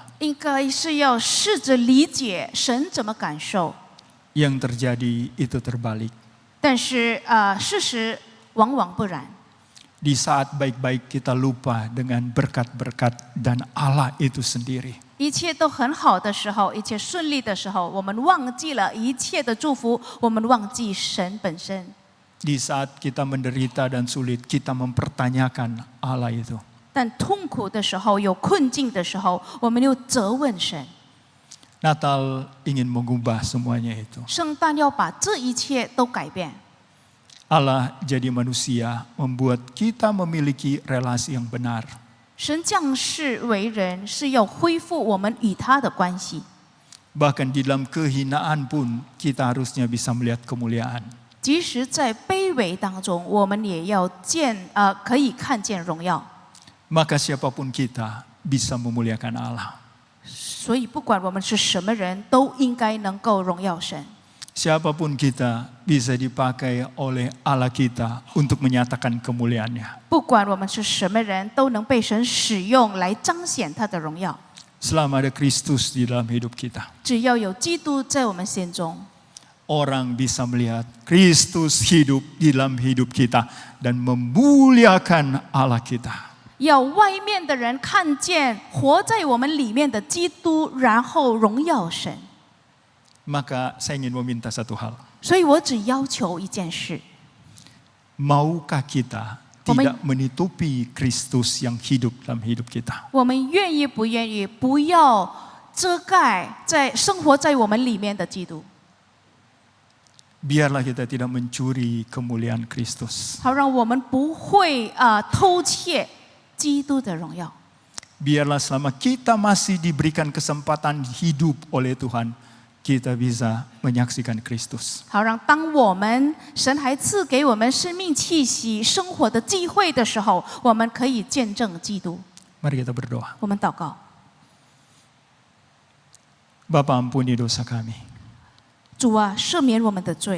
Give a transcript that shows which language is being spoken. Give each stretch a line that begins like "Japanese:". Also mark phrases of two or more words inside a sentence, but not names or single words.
Chinese: 应该是要试着理解神怎么感受，
Indonesian: Yang terjadi itu terbalik.
Chinese: 但是事实往往不然。
Indonesian: Di saat baik-baik kita lupa dengan berkat-berkat dan Allah itu sendiri.
Chinese: 一切都很好的时候，一切顺利的时候，我们忘记了一切的祝福，我们忘记神本身。
Indonesian: Di saat kita menderita dan sulit, kita mempertanyakan Allah itu.
Chinese: 但痛苦的时候，有困境的时候，我们又责问神。
Indonesian: Natal ingin mengubah semuanya itu.
Chinese: 圣诞要把这一切都改变。
Indonesian: Allah jadi manusia membuat kita memiliki relasi yang benar.
Chinese: 神降世为人，是要恢复我们与他的关系。
Indonesian: Bahkan di dalam kehinaan pun kita harusnya bisa melihat kemuliaan.
Chinese: 即使在卑微当中，我们也要可以看见荣耀。
Indonesian: Maka siapapun kita bisa memuliakan Allah.
Chinese: 所以，不管我们是什么人，都应该能够荣耀神。
Indonesian: Siapapun kita bisa dipakai oleh Allah kita untuk menyatakan kemuliaannya.
Chinese: 不管我们是什么人，都能被神使用来彰显他的荣耀。
Indonesian: Selama ada Kristus di dalam hidup kita.
Chinese: 只要有基督在我们心中，
Indonesian: Orang bisa melihat Kristus hidup di dalam hidup kita dan memuliakan Allah kita.
Chinese: 要外面的人看见活在我们里面的基督，然后荣耀神。
Indonesian: Maka saya ingin meminta satu hal.
Chinese: 所以我只要求一件事：
Indonesian: Maukah kita tidak menutupi Kristus yang hidup dalam hidup kita?
Chinese: 我们愿意不愿意，不要遮盖在生活在我们里面的基督，
Indonesian: Biarlah kita tidak mencuri kemuliaan Kristus.
Chinese: 好让我们不会偷窃基督的荣耀。
Indonesian: Biarlah selama kita masih diberikan kesempatan hidup oleh Tuhan, kita bisa menyaksikan Kristus.
Chinese: 好让当我们神还赐给我们生命气息、生活的机会的时候，我们可以见证基督。
Indonesian: Mari kita berdoa.
Chinese: 我们祷告，
Indonesian: Bapa, ampuni dosa kami.
Chinese: 主啊，赦免我们的罪。